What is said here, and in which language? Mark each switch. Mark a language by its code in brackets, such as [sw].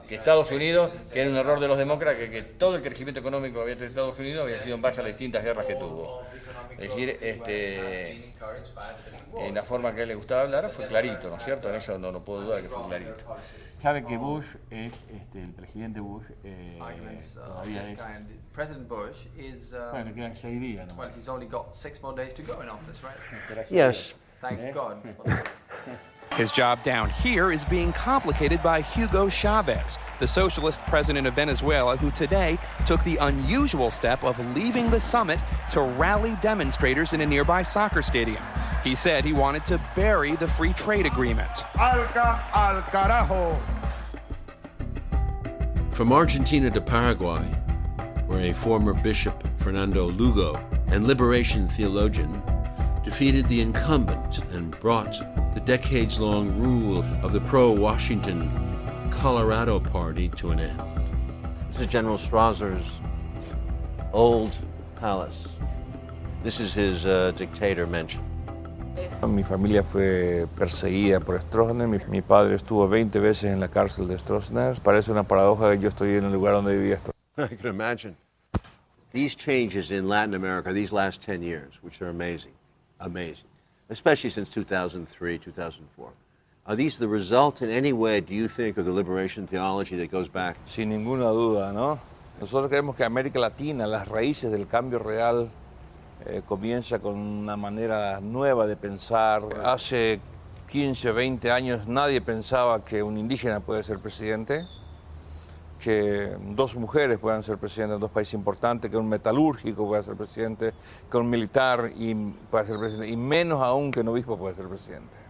[es] Que Estados Unidos, que era un error de los demócratas, que todo el crecimiento económico había tenido Estados Unidos había sido en base a las distintas guerras que tuvo. Es decir, en la forma que a él le gustaba hablar fue clarito, ¿no es cierto? En eso no puedo dudar que fue clarito. Sabe que Bush es, el presidente Bush, todavía es... [en] President Bush is... [es] bueno, le quedan 6 días, ¿no? [en] Well, he's only got 6 more days to go in office, right? Yes. Thank God. His job down here is being complicated by Hugo Chavez, the socialist president of Venezuela, who today took the unusual step of leaving the summit to rally demonstrators in a nearby soccer stadium. He said he wanted to bury the free trade agreement. [es] Al carajo! [en] From Argentina to Paraguay, where a former bishop, Fernando Lugo, and liberation theologian defeated the incumbent and brought the decades-long rule of the pro-Washington Colorado Party to an end. This is General Strasser's old palace. This is his dictator mansion. [es] Mi familia fue perseguida por Stroessner. Mi padre estuvo 20 veces en la cárcel de Stroessner. Parece una paradoja que yo estoy en el lugar donde vivía Stroessner. [en] I can imagine. These changes in Latin America, these last 10 years, which are amazing, especially since 2003, 2004. Are these the result in any way, do you think, of the liberation theology that goes back? [es] Sin ninguna duda, ¿no? Nosotros creemos que América Latina, las raíces del cambio real, comienza con una manera nueva de pensar. Hace 15, 20 años nadie pensaba que un indígena puede ser presidente, que 2 mujeres puedan ser presidentes en 2 países importantes, que un metalúrgico pueda ser presidente, que un militar pueda ser presidente, y menos aún que un obispo pueda ser presidente.